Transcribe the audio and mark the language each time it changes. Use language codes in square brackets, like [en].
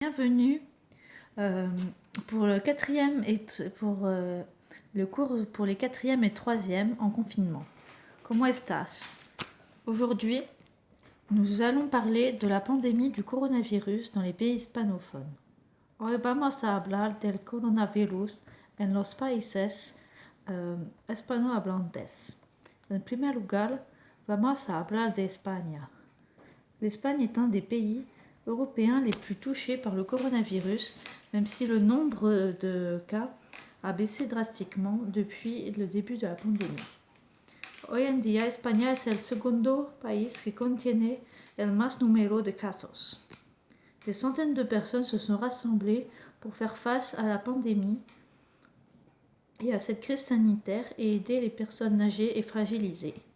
[fr] Bienvenue pour le quatrième et le cours pour les quatrième et troisième en confinement. [es] ¿Cómo estás? [fr] Aujourd'hui, nous allons parler de la pandémie du coronavirus dans les pays hispanophones. [es] Hoy vamos a hablar del coronavirus en los países hispanohablantes. En primer lugar, vamos a hablar de España. [fr] L'Espagne est un des pays européens les plus touchés par le coronavirus, même si le nombre de cas a baissé drastiquement depuis le début de la pandémie. [es] Hoy en día, España es el segundo país que contiene el más número de casos. [fr] Des centaines de personnes se sont rassemblées pour faire face à la pandémie et à cette crise sanitaire et aider les personnes âgées et fragilisées.